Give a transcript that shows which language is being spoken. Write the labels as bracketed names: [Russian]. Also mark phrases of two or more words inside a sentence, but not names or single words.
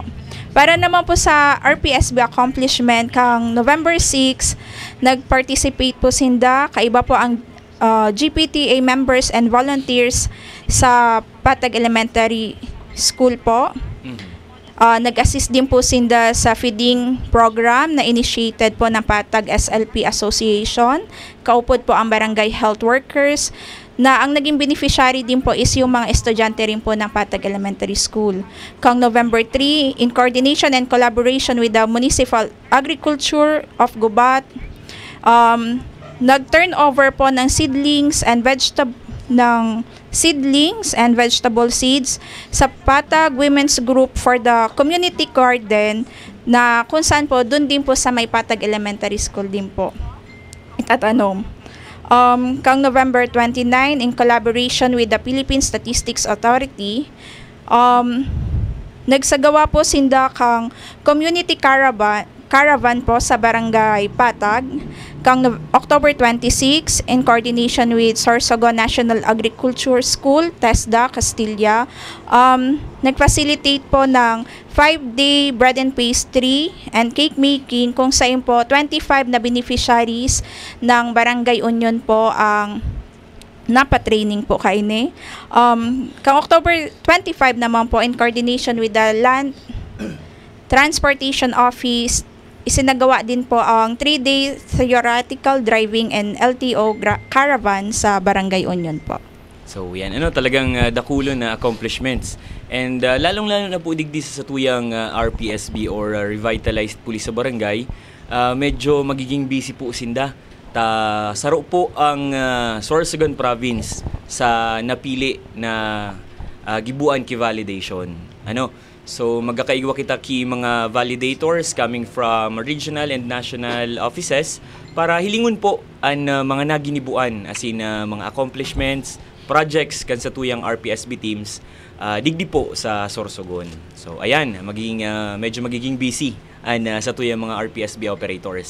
[Bikol] Para naman po sa RPSB accomplishment, kang November 6, nag-participate po sinda, kaiba po ang [English] GPTA members and volunteers [Bikol] sa Patag Elementary School po. Nag-assist din po sinda sa [English] feeding program [Bikol] na initiated po ng Patag SLP Association. Kaupod po ang barangay health workers, na ang naging beneficiary din po is yung mga estudyante rin po ng Patag Elementary School. Kang November 3, [English] in coordination and collaboration with the Municipal Agriculture of Gubat, [Bikol] nag-turnover po ng [English] seedlings and vegetable seeds sa Patag Women's Group for the Community Garden, [Filipino] na kung saan po, dun din po sa may Patag Elementary School din po itatanom. [Bikol] Kang November 29, [English] in collaboration with the Philippine Statistics Authority, [Bikol] nagsagawa po sinda kang community caravan po sa Barangay Patag. Kang October 26, [English] in coordination with [Bikol] Sorsogon National Agriculture School, TESDA, Castilla, nag-facilitate po ng 5-day [English] bread and pastry and cake making, [Filipino] kung saan po 25 na beneficiaries ng Barangay Union po ang napatraining po kaini. [Bikol] Kang October 25 naman po, [English] in coordination with the Land Transportation Office, [Filipino] isinagawa din po ang [English] 3-day theoretical driving and LTO caravan sa Barangay Union po. [Bikol] So yan, talagang dakulo na accomplishments. And lalong-lalo na po digdi sa tuyang RPSB or [English] Revitalized Police [Bikol] sa Barangay, medyo magiging busy po sinda. Saro po ang Sorsogon Province sa napili na gibuan ki validation. So magkakaigwa kita ki mga validators [English] coming from regional and national offices [Bikol] para hilingon po ang mga naginibuan [English] as in [Bikol] mga accomplishments, projects kan sa tuyang RPSB teams digdi po sa Sorsogon. So ayan, medyo magiging busy sa tuyang mga RPSB operators.